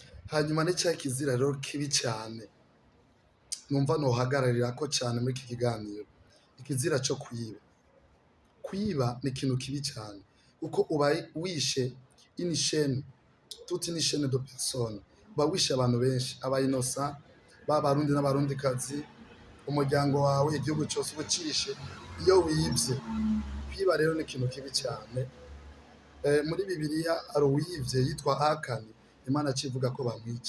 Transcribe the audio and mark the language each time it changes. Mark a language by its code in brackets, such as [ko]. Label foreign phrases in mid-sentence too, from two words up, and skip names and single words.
[rn] hanyuma n'icyaha kizira rero kibi cyane numva nohagararira ko cyane muri iki kiganiro, ikizira cyo kwiba. Kwiba ni ikintu kibi cyane kuko uba wishe [fr] une chaîne, toute une chaîne de personnes, [rn] uba wishe abantu benshi, aba innocent, b'abarundi n'abarundikazi, umuryango wawe, igihugu cyose uba ucishe iyo wibye. Kwiba rero ni ikintu kibi cyane. Muri bibiliya hari uwivye yitwa Akani, Imana acivuga ko bamwica.